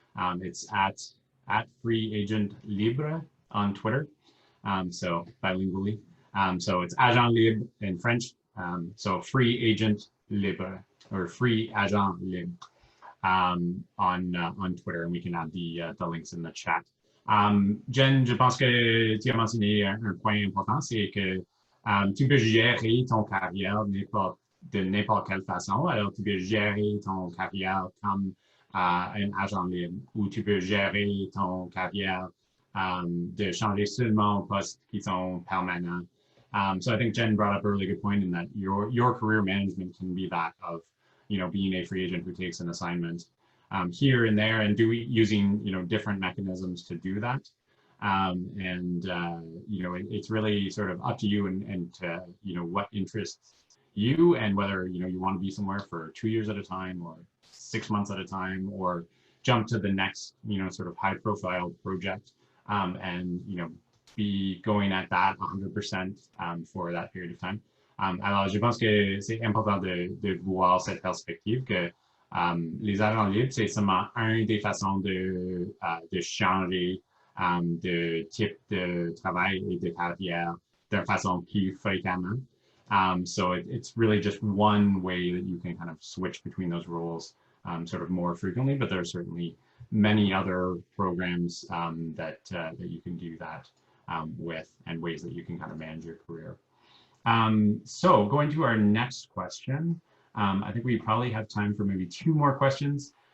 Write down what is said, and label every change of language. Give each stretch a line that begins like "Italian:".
English: It's at Free Agent Libre on Twitter, so bilingually. So it's Agent Libre in French. So Free Agent Libre or Free Agent Libre. On Twitter, and we can add the links in the chat.
French: Jen, je pense que tu as mentionné un point important, c'est que tu peux gérer ton carrière de n'importe quelle façon. Alors, tu peux gérer ton carrière comme un agent libre, ou tu peux gérer ton carrière de changer seulement aux postes qui sont permanents.
English: So I think Jen brought up a really good point in that your career management can be that of, being a free agent who takes an assignment here and there and using, different mechanisms to do that. It's really sort of up to you and to, what interests you, and whether, you want to be somewhere for 2 years at a time or 6 months at a time, or jump to the next, sort of high profile project, and, be going at that 100% for that period of time.
French: Alors, je pense que c'est important de voir cette perspective que les agents libres, c'est seulement une des façons de changer de type de travail et de carrière de façon plus fréquemment.
English: So it's really just one way that you can kind of switch between those roles sort of more frequently, but there are certainly many other programs that you can do that with, and ways that you can kind of manage your career. So going to our next question, I think we probably have time for maybe 2 more questions.